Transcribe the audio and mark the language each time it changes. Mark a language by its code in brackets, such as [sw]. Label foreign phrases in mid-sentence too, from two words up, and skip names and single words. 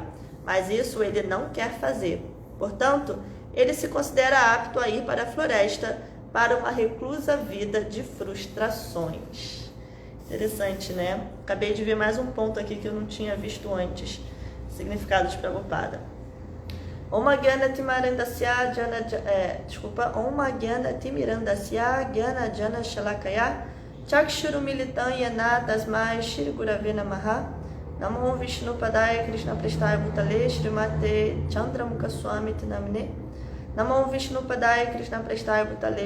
[pt] Mas isso ele não quer fazer. Portanto, ele se considera apto a ir para a floresta para uma reclusa vida de frustrações. Interessante, né? Acabei de ver mais um ponto aqui que eu não tinha visto antes. Significado de Prabhupada. [sa] ॐ ज्ञान तिमिरान्धस्य ज्ञान जन शलाकया चक्षुरु मिलितम् यन तस्मै श्री गुरवे नमः नमो विष्णु पादाय कृष्ण प्रेष्ठाय भूतले श्रीमते चन्द्रमुख स्वामी तिनामिने नमो विष्णु पादाय कृष्ण प्रेष्ठाय भूतले